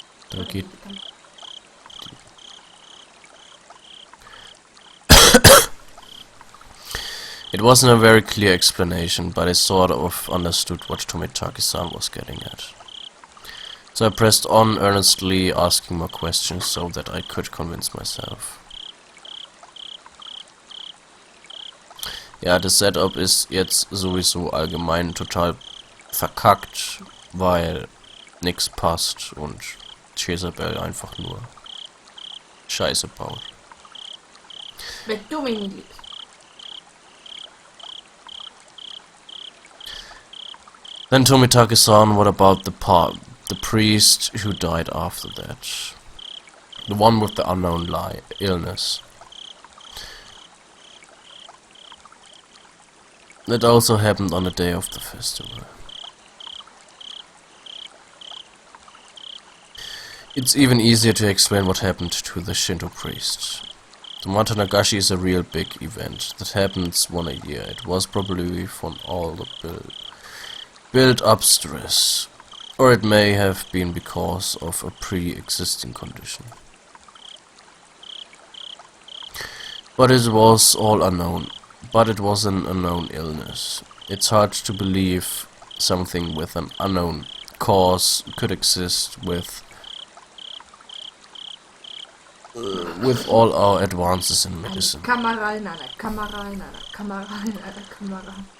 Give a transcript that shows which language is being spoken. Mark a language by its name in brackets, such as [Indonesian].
[German] Da geht [English] It wasn't a very clear explanation, but I sort of understood what Tomitaki-san was getting at. So I pressed on earnestly, asking more questions so that I could convince myself. [German] Ja, das Setup ist jetzt sowieso allgemein total verkackt, weil nix passt und Jezebel einfach nur Scheiße baut. Wenn du mich nicht liebst. [English] Then Tomitaki-san, what about the priest who died after that? The one with the unknown illness. That also happened on the day of the festival. It's even easier to explain what happened to the Shinto priest. The Watanagashi is a real big event that happens once a year. It was probably from all the built-up stress, or it may have been because of a pre-existing condition. But it was all unknown. But it was an unknown illness. It's hard to believe something with an unknown cause could exist with all our advances in medicine. [German] Kamera in einer Kamera in einer Kamera in einer Kamera.